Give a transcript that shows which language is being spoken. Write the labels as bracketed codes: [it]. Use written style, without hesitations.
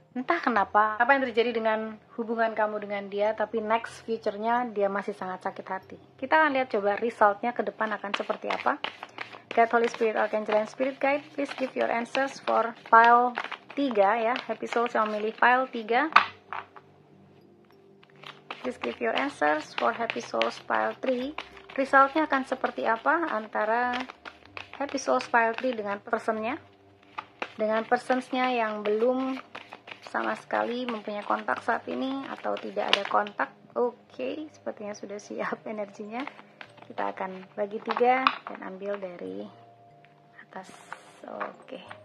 [id] Entah kenapa, apa yang terjadi dengan hubungan kamu dengan dia, tapi next future-nya dia masih sangat sakit hati. Kita akan lihat coba result-nya ke depan akan seperti apa. [en] God, Holy Spirit, Archangel, and Spirit Guide, please give your answers for pile 3 ya. [id] Happy Souls yang memilih pile 3. [en] Please give your answers for Happy Souls pile 3. [id] Result-nya akan seperti apa antara Happy Souls pile 3 dengan person-nya. Dengan persons-nya yang belum sama sekali mempunyai kontak saat ini atau tidak ada kontak. Oke, sepertinya sudah siap energinya. Kita akan bagi 3 dan ambil dari atas. Oke.